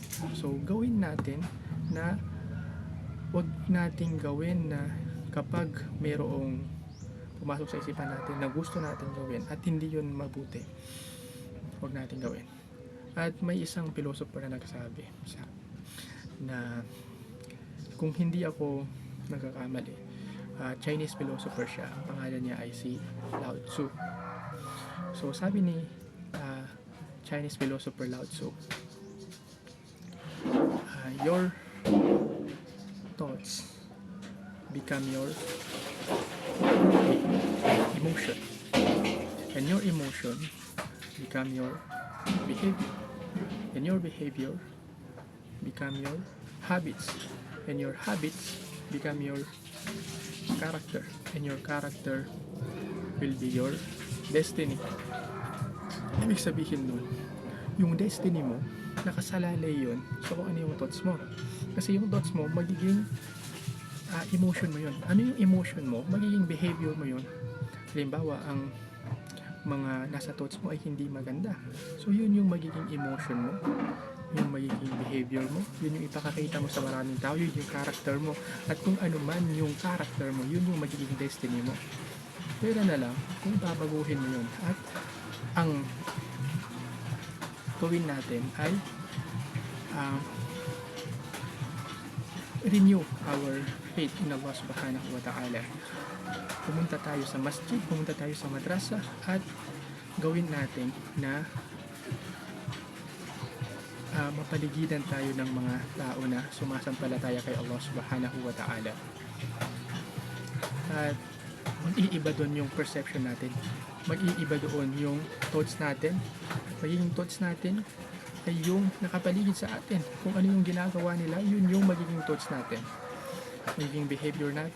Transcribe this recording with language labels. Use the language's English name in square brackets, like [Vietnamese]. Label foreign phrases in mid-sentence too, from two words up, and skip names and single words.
[Filipino] So, gawin natin na wag nating gawin na kapag mayroong pumasok sa isipan natin na gusto natin gawin at hindi yun mabuti, wag natin gawin. At may isang philosopher na nagsabi na kung hindi ako nagkakamali, [English] Chinese philosopher [Filipino] siya, ang pangalan niya ay si Lao Tzu. [English] So [Filipino] sabi ni [English] Chinese philosopher Lao Tzu, your thoughts become your emotion, and your emotion become your behavior, and your behavior become your habits, and your habits become your character, and your character will be your destiny. [Filipino] Ibig sabihin nun, yung destiny mo, nakasalalay yun so kung ano yung thoughts mo. Kasi yung thoughts mo, magiging emotion mo yun. Ano yung emotion mo, magiging behavior mo yun. Halimbawa, ang mga nasa thoughts mo ay hindi maganda. So yun yung magiging emotion mo, yung magiging behavior mo, yun yung ipakakita mo sa maraming tao, yun yung character mo. At kung ano man yung character mo, yun yung magiging destiny mo. Pero na lang kung babaguhin mo yun. At ang gawin natin ay [English] renew our faith in [Filipino] Allah [Arabic] سبحانه وتعالى. [Filipino] Pumunta tayo sa masjid, pumunta tayo sa madrasa, at gawin natin na mapaligidan tayo ng mga tao na sumasampalataya kay Allah [Arabic] سبحانه وتعالى. [Filipino] At mag-iiba doon yung perception natin, mag-iiba doon yung thoughts natin. Magiging thoughts natin ay yung nakapaligid sa atin. Kung ano yung ginagawa nila, yun yung magiging thoughts natin, magiging behavior natin.